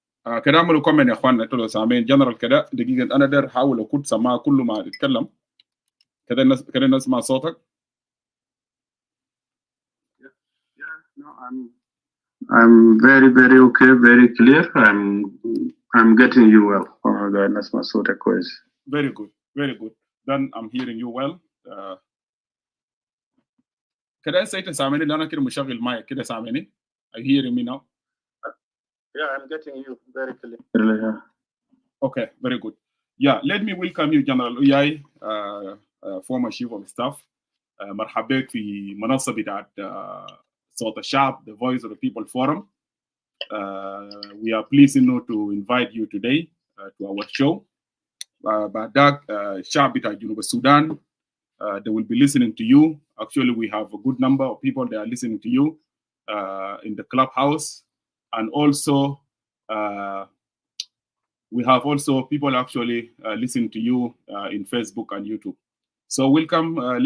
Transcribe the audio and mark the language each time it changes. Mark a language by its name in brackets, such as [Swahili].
[Arabic] كده اعملوا كومنت يا اخواننا انتوا لو سامعين جنرال كده دقيقه انا داير احاول اكون سماع كل ما تتكلم كده نسمع صوتك. [English] I'm very okay, very clear. I'm getting you well. [Arabic] نسمع صوتك كويس. [English] Very good. Then I'm hearing you well. [Arabic] كده انت سامعني لأن انا كده مشغل مايك كده سامعني. [English] Are you hearing me now? Yeah, I'm getting you very clearly. Yeah. Okay, very good. Yeah, let me welcome you, General Oyay, former Chief of Staff. [Arabic] مرحبا بك في منصة بتاعت صوت الشعب, [English] the Voice of the People Forum. We are pleased to invite you today to our show. [Arabic] بعدك الشعب بتاع جنوب السودان, [English] they will be listening to you. Actually, we have a good number of people that are listening to you in the clubhouse. And also, we have also people actually listening to you in Facebook and YouTube. So welcome.